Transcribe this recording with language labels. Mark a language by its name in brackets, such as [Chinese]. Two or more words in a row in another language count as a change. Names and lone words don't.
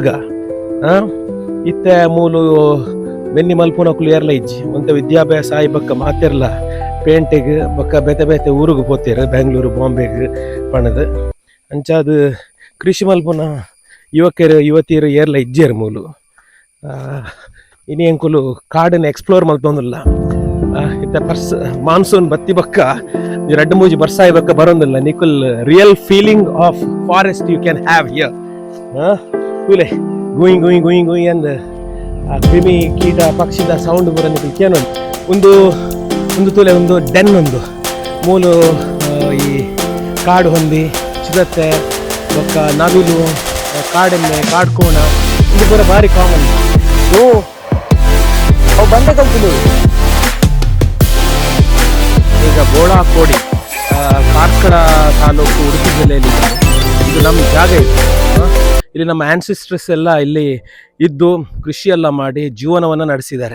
[Tulu] ಇತ್ತೆ ಮೂಲು ಬೆನ್ನಿ ಮಲ್ಪುನಕುಲು ಏರ್ಲ ಇಜ್ಜಿ ಒಂತ ವಿದ್ಯಾಭ್ಯಾಸ ಆಯಿ ಬೊಕ್ಕ ಮಾತಿರ್ಲ ಪೇಂಟೆಗ್ ಬೊಕ್ಕ ಬೇತೆ ಬೇತೆ ಊರಿಗೆ ಪೋತೀರು, ಬೆಂಗಳೂರು ಬಾಂಬೆಗ್ ಪಣದು. ಅಂಚಾದ ಕೃಷಿ ಮಲ್ಪುನ ಯುವತಿಯರು ಏರ್ಲ ಇಜ್ಜೇರು ಮೂಲು. ಇನಿ ಎಂಕುಲು ಕಾಡನ್ನು ಎಕ್ಸ್ಪ್ಲೋರ್ ಮಲ್ತೊಂದಿಲ್ಲ. ಇತ್ತ ಮಾನ್ಸೂನ್ ಬತ್ತಿ ಬಕ್ಕ 2-3 ಬರ್ಸಾಯಿ ಬಕ್ಕ ಬರೋದಿಲ್ಲ. [English] ನಿಕುಲ್ real feeling of forest you can have here. [Tulu] ಕೂಲೆ ಗೂಯಿಂಗ್ ಗೂಯಿಂಗ್ ಗೂಯಿಂಗ್ ಗೂಯಿಂಗ್ ಅಂದ್ ಕ್ರಿಮಿ ಕೀಟ ಪಕ್ಷಿದ ಸೌಂಡ್ ಬರೋ ನಿಕುಲ್ ಕೇನೊಂದು ಒಂದು ತೂಲೆ ಒಂದು ಡೆನ್ ಒಂದು ಮೂಲು ಈ ಕಾಡು ಹೊಂದಿ, ಚಿರತೆ, ಬೊಕ್ಕ ನವಿಲು, ಕಾಡೆಮ್ಮೆ, ಕಾಡ್ಕೋಣ ಇದು ಪೂರ ಭಾರಿ ಕಾಮನ್. ಅವು ಬಂದ ಕಲ್ತಿಲು. [Kannada] ಈಗ ಬೋಳಕೋಡಿ ಕಾರ್ಕಳ ತಾಲೂಕು ಉಡುಪಿ ಜಿಲ್ಲೆಯಲ್ಲಿ ಇದು ನಮ್ಮ ಜಾಗ ಇದೆ. ಇಲ್ಲಿ ನಮ್ಮ [English] ಆನ್ಸಿಸ್ಟರ್ಸ್ ಎಲ್ಲ [Kannada] ಇಲ್ಲಿ ಇದ್ದು ಕೃಷಿ ಎಲ್ಲ ಮಾಡಿ ಜೀವನವನ್ನು ನಡೆಸಿದ್ದಾರೆ.